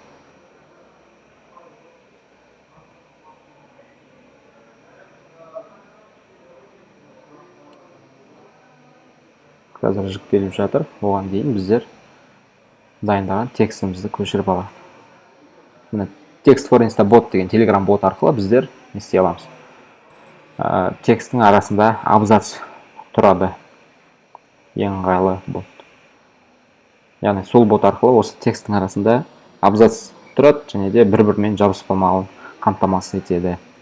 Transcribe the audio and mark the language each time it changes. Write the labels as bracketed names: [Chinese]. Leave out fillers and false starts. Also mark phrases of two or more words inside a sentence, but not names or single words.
[Kazakh] Қазір жүктеліп жатыр. Оған дейін біздер дайындаған текстімізді көшіріп аламыз. Міне, текст [English] for Insta bot [Kazakh] деген Telegram бот арқылы біздер не істей аламыз. тексттің арасында абзац тұрады. Ең ыңғайлы бот. Яғни сол бот арқылы осы тексттің арасында абзац тұрады, және де бір-бірімен жабысып қалмауын қамтамасыз етеді.